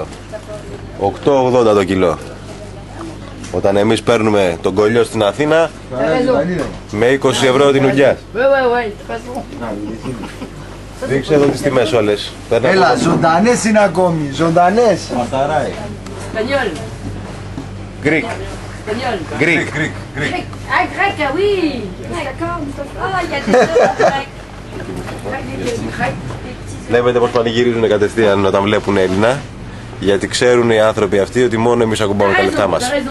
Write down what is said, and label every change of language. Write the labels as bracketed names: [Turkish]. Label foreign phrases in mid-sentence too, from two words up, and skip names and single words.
[Greek] 8,80 το κιλό. Όταν εμείς παίρνουμε τον κολλιό στην Αθήνα με 20 ευρώ την ουγκιά. Δείξε εδώ τις τιμές όλες. Έλα, ζωντανές είναι ακόμη, ζωντανές. Μασταράι. [French] Espagnol. [English] Γκρικ. [French] Espagnol. [English] Γκρικ. [French] Ah, grec, ah oui. D'accord. Ah, il y a des grecs. [Greek] Βλέπετε πως πανηγυρίζουν κατευθείαν όταν βλέπουν Έλληνα. Γιατί ξέρουν οι άνθρωποι αυτοί ότι μόνο εμείς ακουμπάμε τα λεφτά μας.